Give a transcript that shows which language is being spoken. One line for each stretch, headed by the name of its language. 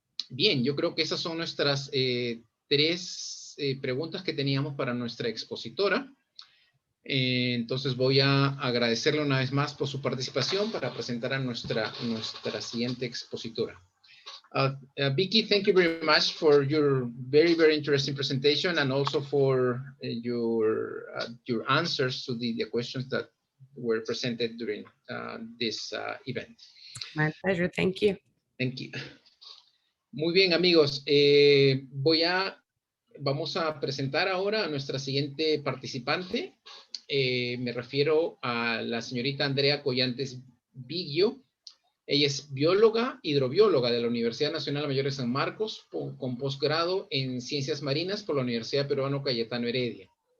Spanish: Bien, yo creo que esas son nuestras tres preguntas que teníamos para nuestra expositora. Entonces voy a agradecerle una vez más por su participación para presentar a nuestra siguiente expositora.
English: Vicky, thank you very much for your very, very interesting presentation and also for your answers to the questions that were presented during this event. My pleasure, thank you. Thank you.
Spanish: Muy bien, amigos. Voy a Vamos a presentar ahora a nuestra siguiente participante. Me refiero a la señorita Andrea Collantes Biggio. Ella es bióloga, hidrobióloga de la Universidad Nacional Mayor de San Marcos, con posgrado en Ciencias Marinas por la Universidad Peruano Cayetano Heredia.